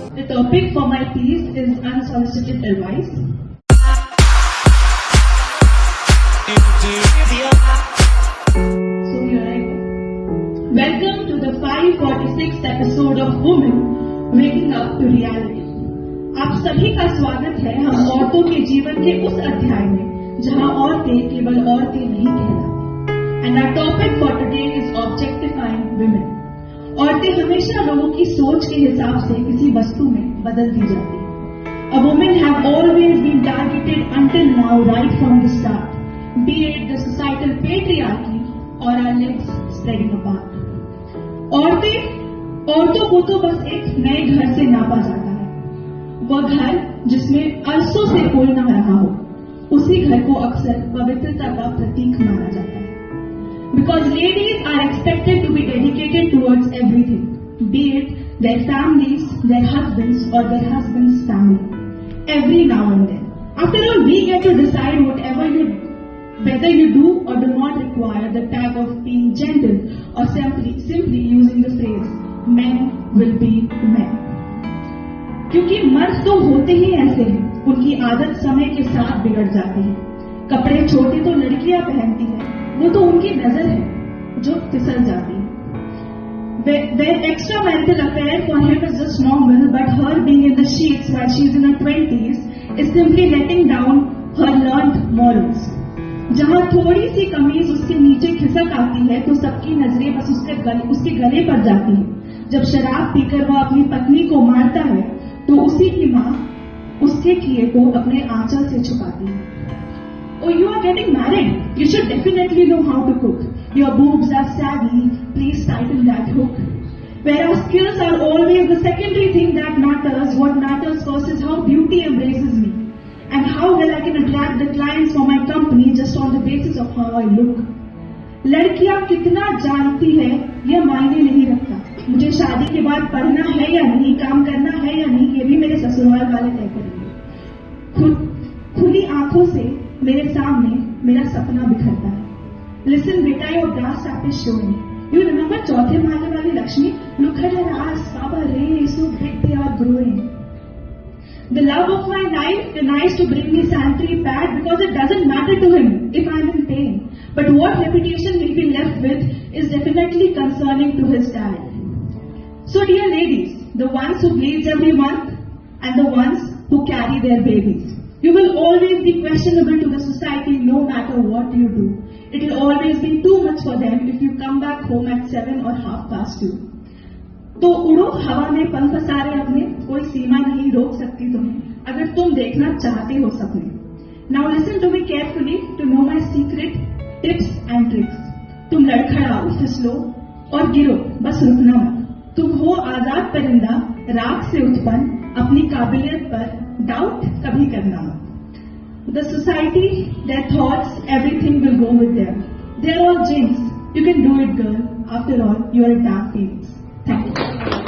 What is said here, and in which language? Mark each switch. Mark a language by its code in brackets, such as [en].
[en] The topic for my piece is unsolicited advice. So here I go. Welcome to the 546th episode of Women Waking Up to Reality. [hi] आप सभी का स्वागत है हम औरतों के जीवन के उस अध्याय में जहां औरतें केवल औरतें नहीं कहलाती. [en] And our topic for today is objectifying women. [hi] औरतें हमेशा लोगों की सोच के हिसाब से किसी वस्तु में बदल दी जाती है. [en] A women have always been targeted until now, right from the start, be it the societal patriarchy or our legs spreading apart. [hi] औरतों को तो बस एक नए घर से नापा जाता है. वह घर जिसमें अरसों से कोई ना रहा हो, उसी घर को अक्सर पवित्रता का प्रतीक माना जाता है. [en] Because ladies are expected to be dedicated towards everything, be it their families, their husbands or their husband's family, every now and then. After all, we get to decide whether you do or do not require the tag of being gentle or simply using the phrase, men will be men. [hi] क्योंकि मर्द तो होते ही ऐसे हैं, उनकी आदत समय के साथ बिगड़ जाती है. कपड़े छोटे तो लड़कियां पहनती हैं, वो तो उनकी नजर है जो फिसल जाती है. [en] Their extramarital affair for him is just normal, but her being in the sheets while she's in her 20s is simply letting down her learned morals. [hi] जहां थोड़ी सी कमीज उसके नीचे खिसक आती है तो सबकी नजरें बस उसके गले पर जाती है. जब शराब पीकर वह अपनी पत्नी को मारता है तो उसी की माँ उसके किए को अपने आंचल से छुपाती है. [en] Oh, you are getting married. You should definitely know how to cook. Your boobs are saggy. Please tighten that hook. Whereas skills are always the secondary thing that matters. What matters first is how beauty embraces me and how well I can attract the clients for my company just on the basis of how I look. [hi] लड़कियां कितना जानती है यह मायने नहीं रखता. मुझे शादी के बाद पढ़ना है या नहीं, काम करना है या नहीं, ये भी मेरे ससुराल वाले तय करेंगे. खुली आंखों से मेरे सामने मेरा सपना बिखरता है. [en] Listen [hi] बेटा, [en] your bra strap is showing. You remember [hi] चौथे माले वाली Lakshmi? [en] Look at her ass, Baba Ray, so big they are growing. The love of my life denies to bring me sanitary pad because it doesn't matter to him if I'm in pain. But what reputation we'll be left with is definitely concerning to his dad. So dear ladies, the ones who bleeds every month and the ones who carry their babies, you will always be questionable to the society no matter what you do. It will always be too much for them if you come back home at 7 or 2:30. [hi] तो उड़ो हवा में पंख पसारे अपने, कोई सीमा नहीं रोक सकती तुम्हें अगर तुम देखना चाहते हो सपने. [en] Now listen to me carefully to know my secret tips and tricks. [hi] तुम लड़खड़ाओ, फिसलो और गिरो, बस रुकना मत. तुम हो आजाद परिंदा, राख से उत्पन्न, अपनी काबिलियत पर डाउट कभी करना मत. [en] The society, their thoughts, everything will go with them. They are all jinx. You can do it, girl. After all, you are a dark phoenix. Thank you.